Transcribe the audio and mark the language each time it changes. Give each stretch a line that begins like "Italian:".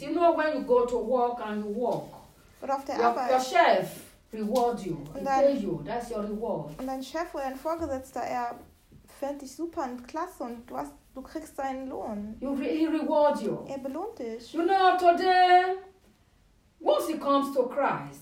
English: You know when you go to work and you work.
German: Oder auf der
English: your,
German: Arbeit.
English: Your chef reward you.
German: Dein,
English: pay you. That's your reward.
German: Und dein Chef oder dein Vorgesetzter, er fände dich super und klasse und du, hast, du kriegst seinen Lohn.
English: You re- he reward you.
German: Er belohnt dich.
English: You know, today, once it comes to Christ,